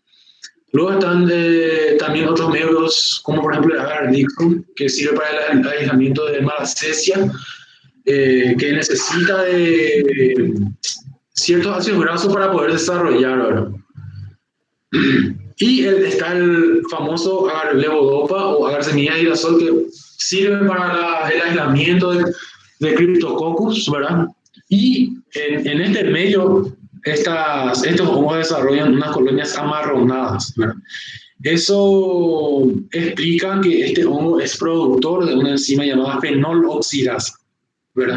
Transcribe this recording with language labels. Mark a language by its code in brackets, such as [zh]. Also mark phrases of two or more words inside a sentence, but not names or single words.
[es] Luego están también otros medios, como por ejemplo el agar Dixon, que sirve para el aislamiento de Malassezia, que necesita de ciertos ácidos grasos para poder desarrollar, ¿verdad? Y está el famoso agar levodopa o agar semilla de girasol, que sirve para el aislamiento de Cryptococcus, ¿verdad? Y en este medio, estos hongos desarrollan unas colonias amarronadas, ¿verdad? Eso explica que este hongo es productor de una enzima llamada fenol oxidasa, ¿verdad?